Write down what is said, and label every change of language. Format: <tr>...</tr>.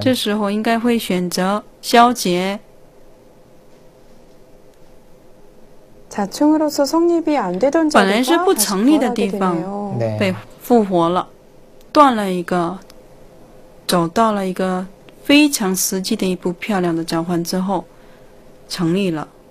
<zh>这时候应该会选择消解。</zh> <ko>자충으로서 성립이 안 되던</ko> <zh>本来是不成立的地方被复活了，断了一个，走到了一个非常实际的一步漂亮的交换之后，成立了。</zh>